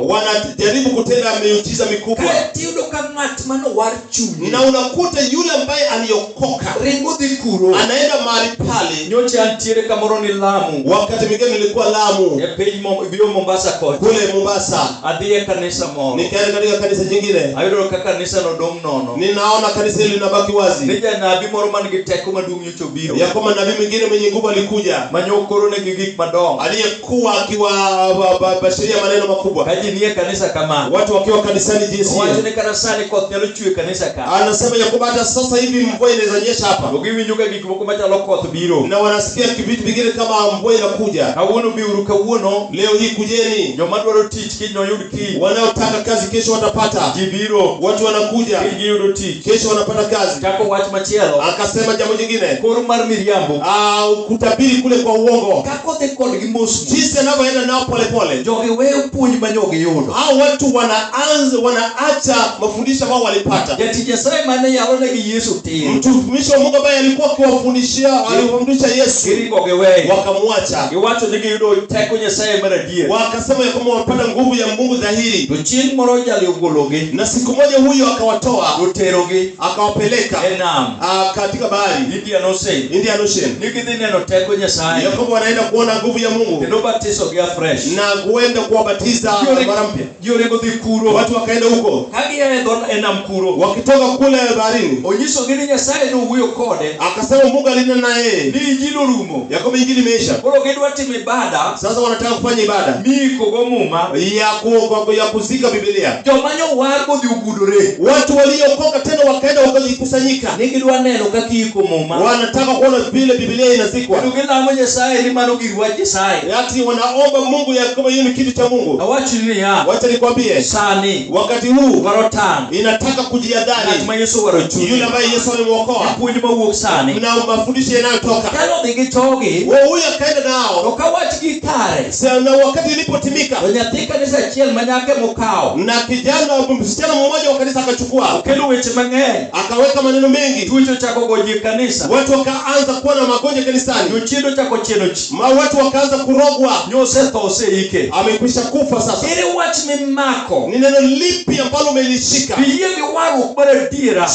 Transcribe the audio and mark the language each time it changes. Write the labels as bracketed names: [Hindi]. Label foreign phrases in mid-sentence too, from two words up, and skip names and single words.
[Swahili] wanajaribu kutenda miujiza mikubwa. [Luo (Kenya and Tanzania)] Kae tiyudo ka ng'at mano war chunye. [Swahili] Na unakuta yule ambaye aliokoka [Luo (Kenya and Tanzania)] Ringo dhi kuro. [Swahili] anaenda mahali pale. [Luo (Kenya and Tanzania)] Nyocha antiere kamoro ni Lamu. [Swahili] Wakati mwingine nilikuwa Lamu, [Luo (Kenya and Tanzania)] E piny bio Mombasa kocha. [Swahili] kule Mombasa, [Luo (Kenya and Tanzania)] Adhi e kanisa moro. [Swahili] nikaenda katika kanisa jingine, [Luo (Kenya and Tanzania)] Ayudo ka kanisa no dong' nono. [Swahili] ninaona kanisa hili linabaki wazi, [Luo (Kenya and Tanzania)] Ni janabi moro man gi teko maduong' nyocha obiro. [Swahili] ya kwamba nabii mwingine mwenye nguvu alikuja. alikuja [Luo (Kenya and Tanzania)] manyokoro ne gigik madong [Swahili] aliyekuwa akiwabashiria maneno makubwa. [Luo (Kenya and Tanzania)] kaji ni kanisa kama [Swahili] Watu wakiwa kanisani jinsi hiyo, [Luo (Kenya and Tanzania)] waje ne kanisani kwa nyalo chue kanisa ka [Swahili] anasema ya kwamba hata sasa hivi mvua inaweza nyesha hapa, [Luo (Kenya and Tanzania)] ogiwi nyuka gikmoko machalo koth biro [Swahili] na wanasikia vitu vingine kama mvua inakuja. [Luo (Kenya and Tanzania)] kawuono biuru kawuono [Swahili] Leo hii kujeni, [Luo (Kenya and Tanzania)] joma dwaro tich kiny noyud kiny [Swahili] wanaotaka kazi kesho watapata. [Luo (Kenya and Tanzania)] jibiro [Swahili] Watu wanakuja [Luo (Kenya and Tanzania)] kiny giyudo tich [Swahili] kesho wanapata kazi. [Luo (Kenya and Tanzania)] chako wach machielo [Swahili] Akasema jambo jingine, [Luo (Kenya and Tanzania)] koro mar miriambo [Swahili] kutabiri kule kwa uongo, [Luo (Kenya and Tanzania)] kakodhi kodgi mos [Swahili] jinsi anavyoenda nao polepole. [Luo (Kenya and Tanzania)] jogi weyo puonj manyogi yudo [Swahili] Hao watu wanaacha mafundisho ambao walipata. [Luo (Kenya and Tanzania)] jatich Nyasaye mane yalo negi Yesu tin [Swahili] Mtumishi wa Mungu ambaye alikuwa aliwafundisha Yesu, [Luo (Kenya and Tanzania)] giringo giweyo [Swahili] wakamwacha. [Luo (Kenya and Tanzania)] giwacho ni giyudo teko Nyasaye mar adier [Swahili] Wakasema ya kwamba wamepata nguvu ya Mungu dhahiri. [Luo (Kenya and Tanzania)] to chieng' moro jali ogologi [Swahili] Na siku moja huyo akawatoa, [Luo (Kenya and Tanzania)] oterogi [Swahili] akawapeleka [Luo (Kenya and Tanzania)] e nam [Swahili] katika bahari Indian Ocean Indian Ocean, [Luo (Kenya and Tanzania)] ni gidhi neno teko Nyasaye [Swahili] ya kwamba wanaenda kuona nguvu ya Mungu [Luo (Kenya and Tanzania)] kendo batisogi afresh [Swahili] na kuenda kuwabatiza mara mpya. [Luo (Kenya and Tanzania)] joringo dhi kuro [Swahili] Watu wakaenda huko, [Luo (Kenya and Tanzania)] kagiaye e nam kuro [Swahili] wakitoka kule baharini, [Luo (Kenya and Tanzania)] onyisogi ni Nyasaye nowuoyo kode [Swahili] akasema Mungu alinena naye [Luo (Kenya and Tanzania)] ni injili orumo [Swahili] ya kwamba injili imeisha. [Luo (Kenya and Tanzania)] koro gidwa timo ibada [Swahili] Sasa wanataka kufanya ibada [Luo (Kenya and Tanzania)] mikogo muma [Swahili] ya kuzika Biblia. [Luo (Kenya and Tanzania)] joma nyowar godhi ogudore [Swahili] Watu waliokoka tena wakaenda wakajikusanyika, [Luo (Kenya and Tanzania)] ni gidwa neno kaka iko muma [Swahili] wanataka kuona vile Biblia inazikwa. [Luo (Kenya and Tanzania)] kendo gilamo Nyasaye ni mano gir wach Nyasaye [Swahili] Ati wanaomba Mungu ya kwamba hiyo ni kitu cha Mungu. [Luo (Kenya and Tanzania)] awachni niya [Swahili] Wacha nikwambie, [Luo (Kenya and Tanzania)] sani [Swahili] wakati huu [Luo (Kenya and Tanzania)] dwaro tang' [Swahili] inataka [Luo (Kenya and Tanzania)] ng'at [Swahili] kujiadhari [Luo (Kenya and Tanzania)] ma Yesu waro [Swahili] yule [Luo (Kenya and Tanzania)] chunye [Swahili] ambaye Yesu alimwokoa [Luo (Kenya and Tanzania)] puonj mawuok sani [Swahili] na mafundisho yanayotoka. [Luo (Kenya and Tanzania)] kalo dhi gi togi [Swahili] Huyu akaenda [Luo (Kenya and Tanzania)] to [Swahili] nao, [Luo (Kenya and Tanzania)] ka wachgi kare [Swahili] na wakati ilipotimika, [Luo (Kenya and Tanzania)] to nyathi kanisa achiel manyake mokawo [Swahili] na msichana mmoja wa kanisa akachukua, [Luo (Kenya and Tanzania)] okelo weche mang'eny [Swahili] akaweka maneno mengi. [Luo (Kenya and Tanzania)] tuocho chako goji kanisa [Swahili] Watu wakaanza kuwa na magonjwa kanisani, [Luo (Kenya and Tanzania)] jochiendo chako chieno [Swahili] watu wakaanza kurogwa, [Luo (Kenya and Tanzania)] nyosetho oseike [Swahili] amekwisha kufa sasa. [Luo (Kenya and Tanzania)] ere wach mimako [Swahili] Ni neno lipi ambalo umelishika? [Luo (Kenya and Tanzania)] iyie gi warruok mar adiera